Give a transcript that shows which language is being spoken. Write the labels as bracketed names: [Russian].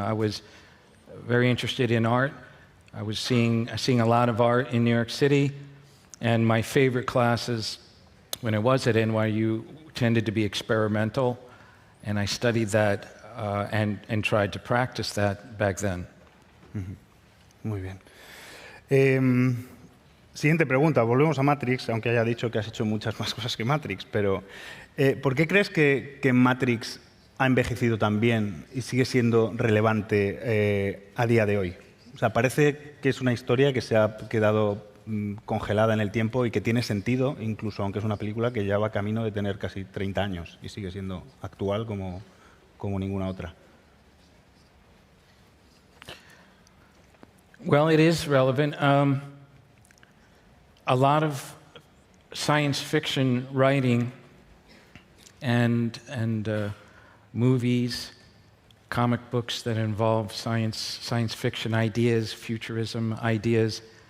[English] I was very interested in art. I was seeing a lot of art in New York City, and my favorite classes when I was at NYU, tended to be experimental, and I studied that and tried to practice that back then. [Spanish] Muy bien. Siguiente pregunta. Volvemos a Matrix, aunque haya dicho que has hecho muchas más cosas que Matrix, pero ¿por qué crees que Matrix ha envejecido tan bien y sigue siendo relevante a día de hoy? O sea, parece que es una historia que se ha quedado congelada en el tiempo y que tiene sentido, incluso aunque es una película que ya va camino de tener casi 30 años y sigue siendo actual como ninguna otra. [English] Well, it is relevant. A lot of science fiction writing and movies, comic books that involve science fiction ideas, futurism ideas.